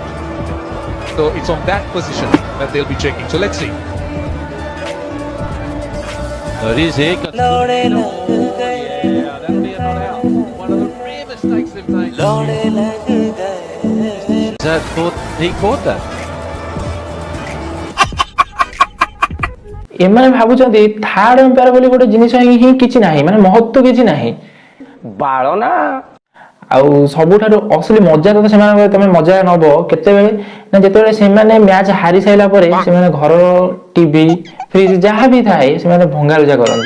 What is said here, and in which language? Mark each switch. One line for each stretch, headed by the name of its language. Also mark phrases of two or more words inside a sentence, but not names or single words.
English: So it's on that position that they'll be checking. So let's see. There is a That'll be a not out. One of the rare mistakes they've made. he caught that.
Odia: ଏମାନେ ଭାବୁଛନ୍ତି
English: third umpire
Odia: ବୋଲି ଗୋଟେ ଜିନିଷ ହିଁ କିଛି ନାହିଁ, ମାନେ ମହତ୍ତ୍ୱ କିଛି ନାହିଁ। ଆଉ ସବୁଠାରୁ ଅସଲି ମଜା ତ ସେମାନଙ୍କ ତମେ ମଜା ନବ କେତେବେଳେ ନା ଯେତେବେଳେ ସେମାନେ ମ୍ୟାଚ୍ ହାରି ସାରିଲା ପରେ ସେମାନେ ଘରର ଟିଭି ଫ୍ରିଜ ଯାହା ବି ଥାଏ ସେମାନେ ଭଙ୍ଗାରୁଜା କରନ୍ତି।